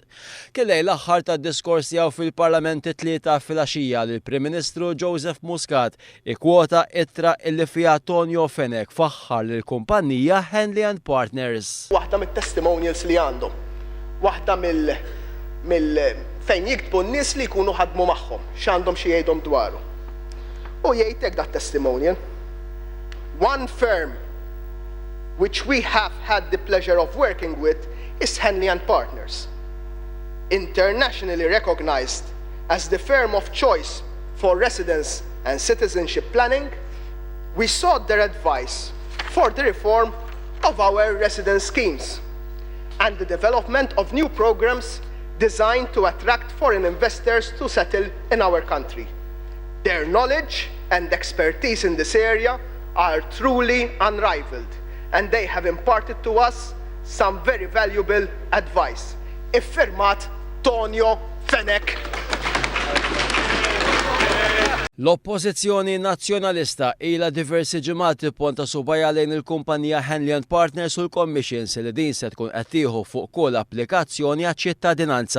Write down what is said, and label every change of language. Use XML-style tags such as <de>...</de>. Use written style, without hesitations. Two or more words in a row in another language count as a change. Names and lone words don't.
<mt>Kellej l-aħħar tad-diskors tiegħu fil-Parlament it-tlieta filgħaxija li l-Prim Ministru Joseph Muscat ikkwota ittra illi fiha Tonio Fenech faħħar lill-kumpanija Henley & Partners. Waħda mit-testimonials li għandhom, waħda mill fejn jiktbu n-nies li jkunu ħadmu magħhom, x'għandhom xi jgħidhom dwaru. U jgħidlek dat testimonial.</mt> <en>One firm which we have had the pleasure of working with is Henley & Partners. Internationally recognized as the firm of choice for residence and citizenship planning, we sought their advice for the reform of our residence schemes and the development of new programs designed to attract foreign investors to settle in our country. Their knowledge and expertise in this area are truly unrivaled, and they have imparted to us some very valuable advice.</en> <mt>Iffirmat Tonio Fenech. L-oppożizzjoni nazzjonalista ilha diversi ġimgħat tipponta subajja lejn il-kumpanija Henley & Partners u l-commissions li din se tkun qed tieħu fuq kull applikazzjoni għaċ-ċittadinanza.</mt>